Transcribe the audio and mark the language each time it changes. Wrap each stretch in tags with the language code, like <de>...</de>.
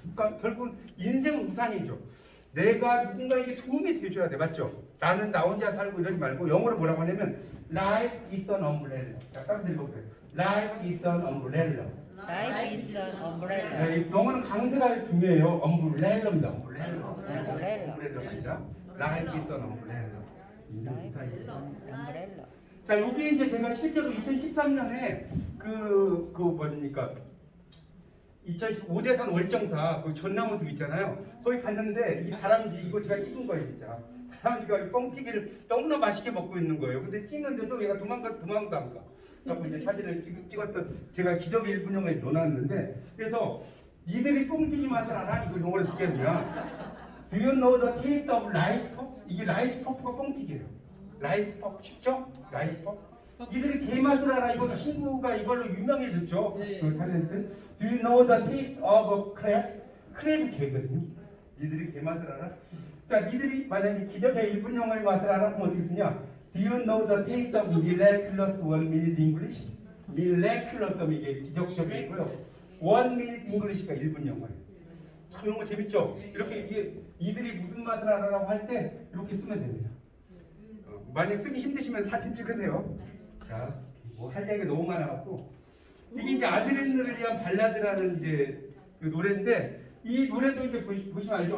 <ko>그러니까 결국은 인생은 우산이죠. 내가 누군가에게 도움이 돼줘야 돼, 맞죠? 나는 나 혼자 살고 이러지 말고 영어로 뭐라고 하냐면</ko> <en>Life is an umbrella.</en> <ko>자, 따라서 읽어보세요.</ko> <en>Life is an umbrella. Life is an umbrella.</en> <ko>네, 영어는 강세가 중요해요. umbrell입니다.</ko> <en>umbrella. umbrella. umbrella</en> <ko>아니라</ko> <en>Life is an umbrella.</en> <ko>인생</ko> <en>Life</en> <ko>우산이</ko> <en>is</en> <ko>있어요.</ko> <en>an umbrella.</en> <ko>자, 여기 이제 제가 실제로 2013년에 뭡니까? 2015대산 월정사 그 전나무숲 있잖아요. 거기 갔는데 이 다람쥐 이거 제가 찍은 거예요, 진짜. 다람쥐가 뻥튀기를 너무나 맛있게 먹고 있는 거예요. 근데 찍는데도 얘가 도망도 안 가. 그래서 이제 사진을 찍었던 제가 기적의 1분영에 넣어놨는데 그래서 니들이 뻥튀기 맛을 알아? 이거 영어로 듣겠냐?</ko> <en>Do you know the taste of rice puff?</en> <ko>이게 라이스 퍼프가 뻥튀기예요. 라이스 퍼프 쉽죠? 라이스 퍼프. 이들이 게 맛을 알아. 이거 친구가 이걸로 유명해졌죠. 네. 그 탤런트.</ko> <en>Do you know the taste of a crab?</en> <ko>크랩이 게거든요. 니들이 게 맛을 알아? 자, 니들이 만약에 기적의 1분 영어의 맛을 알아? 그럼 어떻게 쓰냐?</ko> <en>Do you know the taste of miraculous 1 minute English?</en> <ko>miraculous 이게 기적적이고요. 1 minute English가 1분 영어예요. 참 이런 거 재밌죠? 이렇게 이게 이들이 무슨 맛을 알아라고 할 때 이렇게 쓰면 됩니다. 만약 쓰기 힘드시면 사진 찍으세요. 자, 뭐 할 얘기가 너무 많아갖고 이게 이제 아드레날린을 위한 발라드라는 이제 그 노래인데 이 노래도 이제 보시면 알죠.</ko>